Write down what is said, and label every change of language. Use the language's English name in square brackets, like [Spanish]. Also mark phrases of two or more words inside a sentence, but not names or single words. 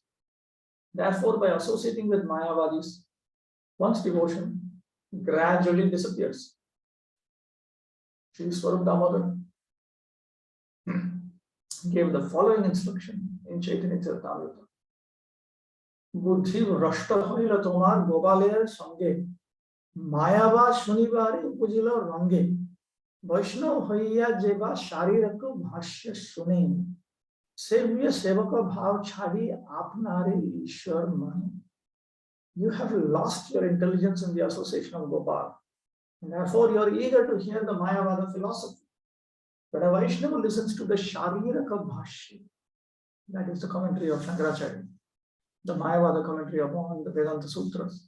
[English] Therefore, by associating with Mayavadis, one's devotion gradually disappears. Sri Swarup Damodar gave the following instruction in Chaitanya Charitamrita. [Bangla] বুদ্ধি ভ্রষ্ট হইলা তোমার গোপালের সঙ্গে মায়াবাদ শুনিবারে উপজিলা রঙ্গে বৈষ্ণব হইয়া যেবা শারীরক ভাষ্য শুনে সেব্য সেবক ভাব ছাড়ি আপনারে ঈশ্বর মানি. [English] You have lost your intelligence in the association of Gopal. And therefore, you are eager to hear the Mayavada philosophy. But a Vaishnava listens to the Shariraka Bhashya. That is the commentary of Shankaracharya, the Mayavada commentary upon the Vedanta Sutras.